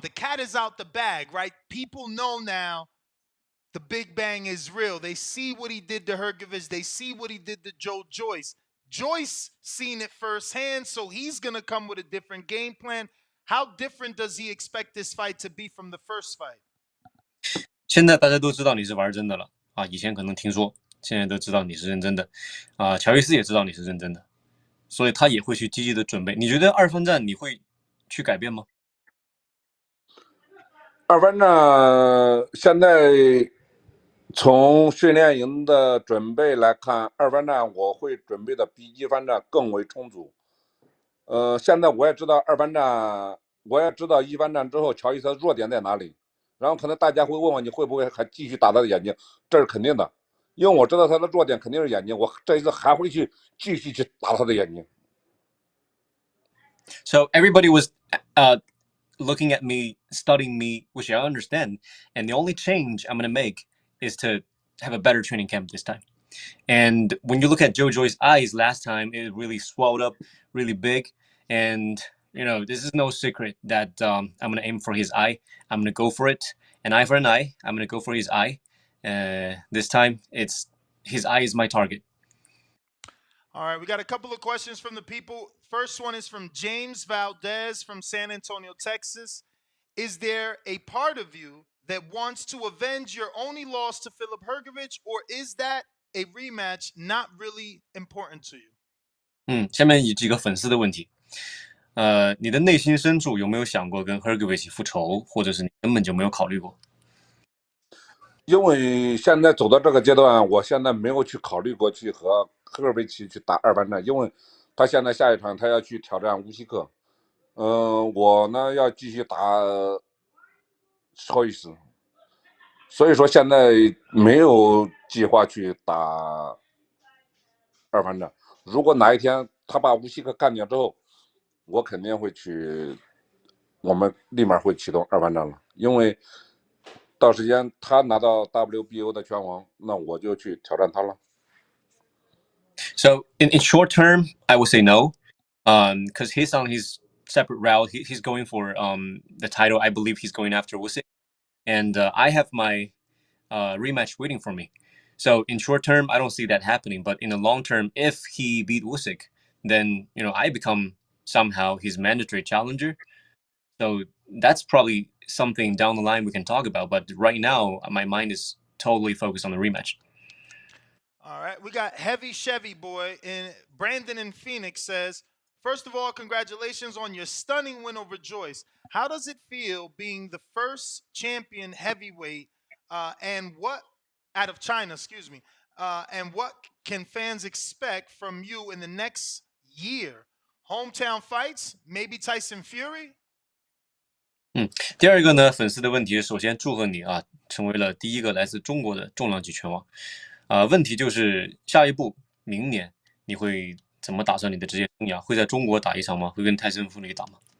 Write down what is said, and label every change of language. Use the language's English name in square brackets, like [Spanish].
[English] The cat is out the bag, right? People know now the Big Bang is real. They see what he did to Hrgović. They see what he did to Joe Joyce. Joyce seen it firsthand, so he's going to come with a different game plan. How different does he expect this fight to be from the first fight? [Chinese] 现在大家都知道你是玩真的了啊，以前可能听说，现在都知道你是认真的啊。乔伊斯也知道你是认真的，所以他也会去积极的准备。你觉得二番战你会去改变吗？二番战现在从训练营的准备来看，二番战我会准备的比一番战更为充足。现在我也知道二番战，我也知道一番战之后乔伊斯的弱点在哪里。然后可能大家会问我，你会不会还继续打他的眼睛？这是肯定的，因为我知道他的弱点肯定是眼睛，我这一次还会去继续去打他的眼睛。 [English] So everybody was looking at me, studying me, which I understand. And the only change I'm going to make is to have a better training camp this time. And when you look at Joe Joyce's eyes last time, it really swelled up really big. And this is no secret that I'm gonna aim for his eye. I'm gonna go for it. An eye for an eye. I'm gonna go for his eye. This time, it's his eye is my target. All right, we got a couple of questions from the people. First one is from James Valdez from San Antonio, Texas. Is there a part of you that wants to avenge your only loss to Philip Hrgović, or is that a rematch not really important to you? [Chinese] 下面有几个粉丝的问题。你的内心深处有没有想过跟 Hrgović 复仇，或者是你根本就没有考虑过？因为现在走到这个阶段，我现在没有去考虑过去和赫尔维奇去打2番战，因为他现在下一场他要去挑战乌西克，我呢要继续打Joyce，所以说现在没有计划去打2番战。如果哪一天他把乌西克干掉之后，我肯定会去，我们立马会启动2番战了，因为到时间他拿到 WBO 的拳王，那我就去挑战他了。 [English] So in short term, I would say no, because he's on his separate route. He's going for the title. I believe he's going after Usyk, and I have my rematch waiting for me. So in short term, I don't see that happening. But in the long term, if he beat Usyk, then I become somehow his mandatory challenger. So that's probably something down the line we can talk about. But right now, my mind is totally focused on the rematch. All right, we got Heavy Chevy Boy, and Brandon in Phoenix says, first of all, congratulations on your stunning win over Joyce. How does it feel being the first champion heavyweight and what out of China, excuse me, and what can fans expect from you in the next year? Hometown fights, maybe Tyson Fury? [Chinese] 第二个呢，粉丝的问题，首先祝贺你啊，成为了第一个来自中国的重量级拳王。问题就是下一步，明年你会怎么打算你的职业生涯？会在中国打一场吗？会跟泰森·弗里打吗？